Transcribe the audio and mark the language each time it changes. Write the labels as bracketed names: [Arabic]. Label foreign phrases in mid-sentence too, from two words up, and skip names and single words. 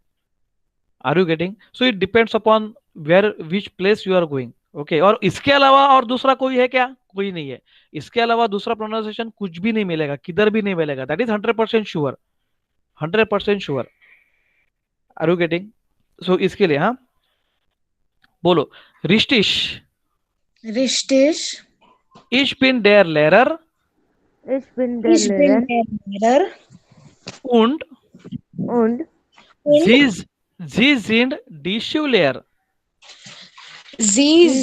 [English] Are you getting? So it depends upon where which place you are going. ओके, [Hindi] और इसके अलावा और दूसरा कोई है क्या? कोई नहीं है। इसके अलावा दूसरा प्रोनाउंसिएशन कुछ भी नहीं मिलेगा, किधर भी नहीं मिलेगा, [English] That is 100% sure, 100% sure. Are you getting? [Hindi] सो इसके लिए हाँ बोलो, रिस्टिश, [German] Richtig. ich bin der Lehrer Ich bin der Ich bin Lehrer der Lehrer und und und sie sind die Schüler. Sie